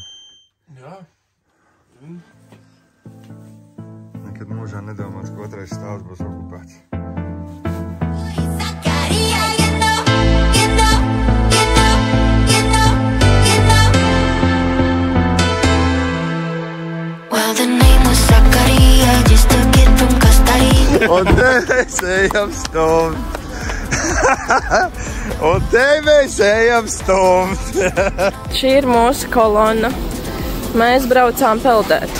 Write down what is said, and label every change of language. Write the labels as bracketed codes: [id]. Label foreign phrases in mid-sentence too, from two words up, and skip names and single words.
[lv] Jā. Nekad mūžā nedomāts, ka otrais stāvs būs okupēts. [en] Well, the name was Zakaria, just a kid from Costa Rica. [lv] Un te mēs ejam stumt. Un te mēs ejam stumt. Šī ir mūsu kolona. Mēs braucām peldēt.